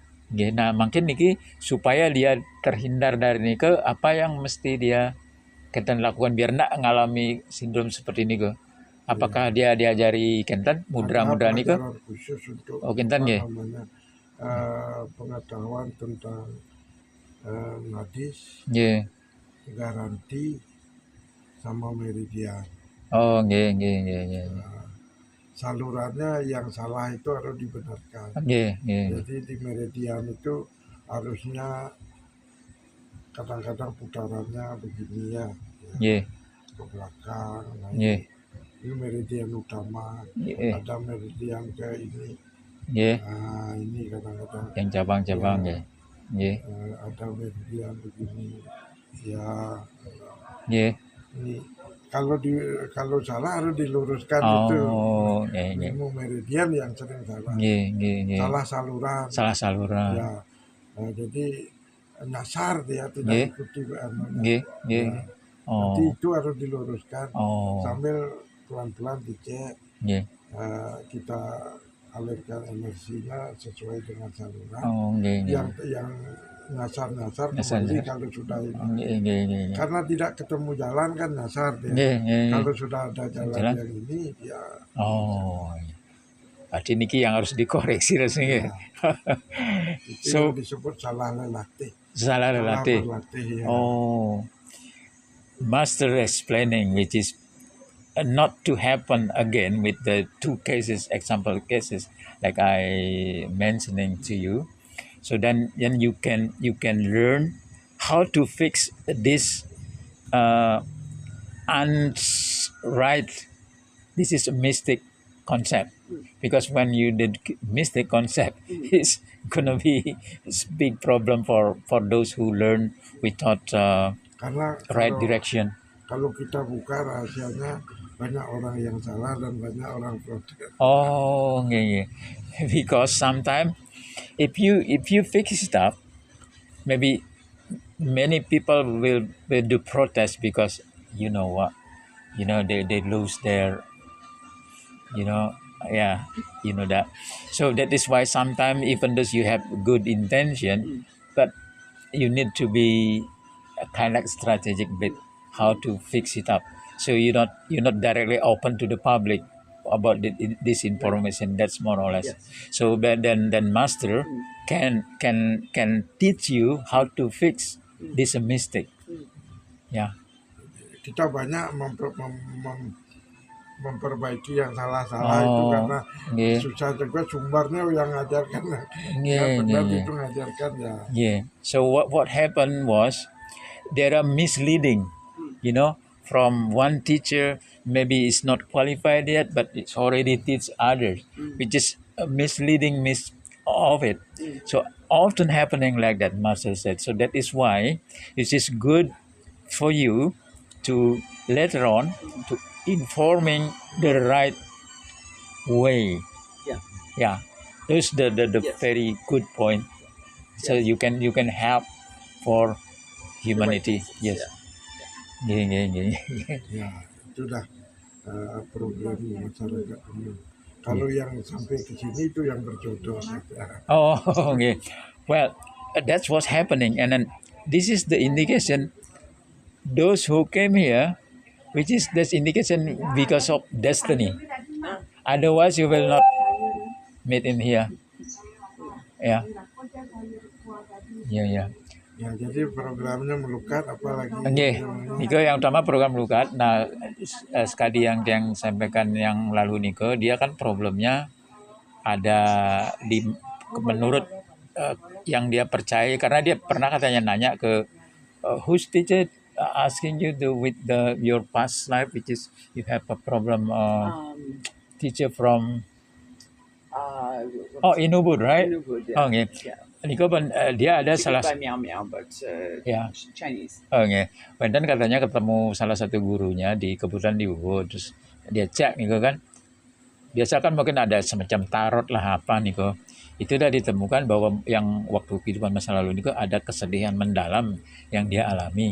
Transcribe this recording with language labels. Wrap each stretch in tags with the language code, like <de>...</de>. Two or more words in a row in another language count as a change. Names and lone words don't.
<id>Nggih, nah mungkin niki supaya dia terhindar dari nike apa yang mesti dia kenten lakukan biar ndak ngalami sindrom seperti ini ke? Ya, Apakah dia diajari kenten ada mudra-mudra nike? pelajaran khusus untuk Oh kenten apa nggih. namanya pengetahuan tentang nadis, Nggih. garanti, sama meridian. Oh nggih nggih nggih nggih. Salurannya yang salah itu harus dibenarkan. Nggih nggih. Jadi di meridian itu harusnya kadang-kadang putarannya begini ya, Nggih. ke belakang. Nah, Nggih. ini meridian utama, Nggih. ada meridian ke ini. Nggih. Nah, ini kadang-kadang Yang cabang-cabang ya, nggih. Nggih. ada meridian begini. Ya, Nggih. ini kalau salah harus diluruskan itu. Oh, nggih nggih. Ilmu meridian yang sering salah. Nggih nggih nggih. Salah saluran. Salah saluran. Ya, jadi nyasar dia tidak Nggih. ikuti anunya. Nggih nggih. Ya, Oh. nanti itu harus diluruskan Oh. sambil pelan-pelan dicek Nggih. kita alirkan energinya sesuai dengan saluran. Oh, nggih nggih. Yang nyasar-nyasar Nyasar. kembali kalau sudah ini. Nggih nggih nggih. Karena tidak ketemu jalan kan nyasar dia. Nggih nggih. Kalau sudah ada jalan Jalan. yang ini dia Oh. Berarti niki yang harus dikoreksi rasanya. ya, itu So, yang disebut salah lelatih. salah relatih. berlatih ya. Oh.</id> <en>Master explaining which is not to happen again with the two cases, example cases like I mentioning to you. So then you can learn how to fix this right. This is a mystic concept because when you did mystic concept, it's gonna be a big problem for those who learn without</en> <id>Karena</id> <en>right direction.</en> <id>kalau kita buka rahasianya banyak orang yang salah dan banyak orang protes.</id> <en>Oh, yeah. Because sometimes if you fix it up, maybe many people will do protest because you know what, they lose their, yeah, that. So that is why sometimes even though you have good intention, but you need to be a kind of strategic bit how to fix it up. So you're not directly open to the public about this information. That's more or less. Yes. So but then master can teach you how to fix this mistake. Yeah.</en> <id>Kita banyak memperbaiki yang salah-salah itu karena yeah. susah juga sumbernya yang ngajarkan. Yeah, Yang benar yeah. itu ngajarkan ya. Yeah.</id> <en>So what happened was there are misleading, from one teacher maybe is not qualified yet, but it's already teach others, which is a misleading of it. So often happening like that, Master said. So that is why it is good for you to later on to informing the right way. Yeah. Yeah. That's the Yes. very good point. So Yes. you can help for humanity. Yes. Yeah. Yeah.</en> <id>Ya, itu dah problem masyarakat ini. Kalau yang sampai ke sini itu yang berjodoh. Ya.</id> <en>Oh, okay. Well, that's what's happening, and then this is the indication. Those who came here, which is this indication because of destiny. Otherwise, you will not meet in here. Yeah. Yeah.</en> <id>Ya, jadi programnya melukat apalagi. Nggih, Niko yang utama program lukat. Nah, sekali yang sampaikan yang lalu Niko, dia kan problemnya ada di menurut yang dia percaya karena dia pernah katanya nanya ke</id> <en>who's teacher asking you with your past life which is you have a problem teacher from in Ubud, right? In Ubud, yeah.</en> <id>Oh, nggih. Yeah. Niko dia ada Speaking salah</id> <en>by Miao Miao, but Yeah. Chinese.</en> <id>Oke, dan katanya ketemu salah satu gurunya kebetulan di Ubud, terus dia cek nih kan, biasa kan mungkin ada semacam tarot lah apa nih kok, itu udah ditemukan bahwa yang waktu kehidupan masa lalu nih ada kesedihan mendalam yang dia alami.</id>